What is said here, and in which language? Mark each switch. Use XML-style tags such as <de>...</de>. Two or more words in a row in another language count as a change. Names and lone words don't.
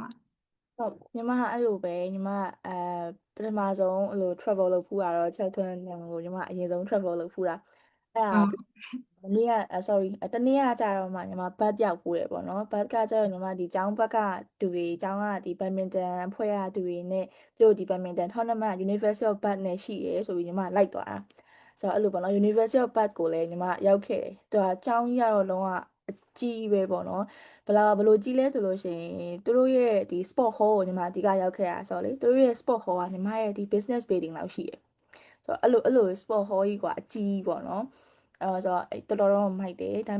<my>ဟုတ်ညီမအဲ့လိုပဲညီမပထမဆုံးအဲ့လို travel လုပ်ဖူးတာတော့ Cheltenham ကိုညီမအရင်ဆုံး travel လုပ်ဖူးတာအဲ့ဒါမနေ့ကsorry တနေ့ကကြာတော့မှညီမဘတ်ရောက်ဖူးတယ်ပေါ့နော်ဘတ်ကကြာတော့ညီမဒီကျောင်းဘက်ကတူတွေကျောင်းကဒီ badminton အဖွဲ့ရတူတွေနဲ့သူတို့ဒီ</my> <en>badminton tournament</en> <my>University of Bath နဲ့ရှိရဲဆိုပြီးညီမလိုက်သွားတာဆိုတော့အဲ့လိုပေါ့နော် University of Bath ကိုလည်းညီမရောက်ခဲ့တယ်သူကကျောင်းကြီးကတော့လုံးဝအကြီးပဲပေါ့နော်ဘလို့ကြီးလဲဆိုလို့ရှိရင်သူတို့ရဲ့ဒီ</my> <en>sport hall</en> <my>ကိုညီ မအဓိကရောက်ခဲ့တာဆိုတော့လေသူတို့ရဲ့</my> <en>sport hall</en> <my>ကညီမရဲ့ဒီ</my> <en>business building</en> <my>လောက်ရှိတယ်ဆိုတော့အဲ့လို</my> <en>sport hall</en> <my>ကြီးကအကြီးပေါ့နော်ဆိုတော့တော်တော်မိုက်တယ်ဒါပေ</my>